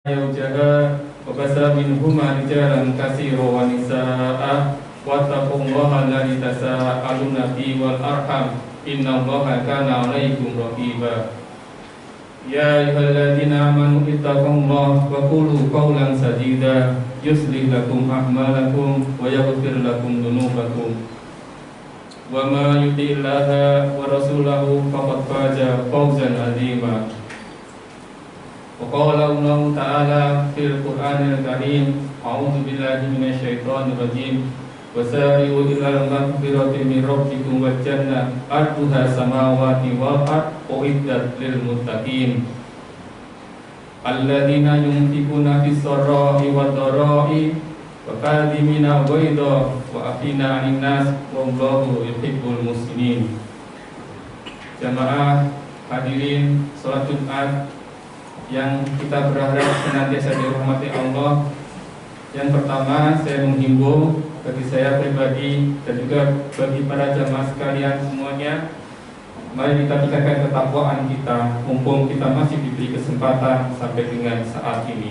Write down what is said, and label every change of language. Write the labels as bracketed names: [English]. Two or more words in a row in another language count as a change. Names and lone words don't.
[Arabic] زوجها وبث منهما رجالا كثيرا ونساء واتقوا الله الذي تساءلون به والأرحام إن الله كان عليكم رقيبا. يا أيها الذين آمنوا اتقوا الله وقولوا قولا سديدا يصلح لكم أعمالكم ويغفر لكم ذنوبكم ومن يطع الله ورسوله فقد فاز فوزا عظيما. وقال الله تعالى في القرآن الكريم أعوذ بالله من الشيطان الرجيم. وسارعوا إلى مغفرة من ربكم وجنة عرضها السماوات والأرض أعدت للمتقين. الذين ينفقون في السراء والضراء والكاظمين الغيظ والعافين عن الناس والله يحب المحسنين. [Indonesian] Jamaah hadirin salat Jumat yang kita berharap senantiasa dirahmati Allah. Yang pertama, saya menghimbau bagi saya pribadi dan juga bagi para jamaah sekalian semuanya, mari kita tingkatkan ketakwaan kita mumpung kita masih diberi kesempatan sampai dengan saat ini.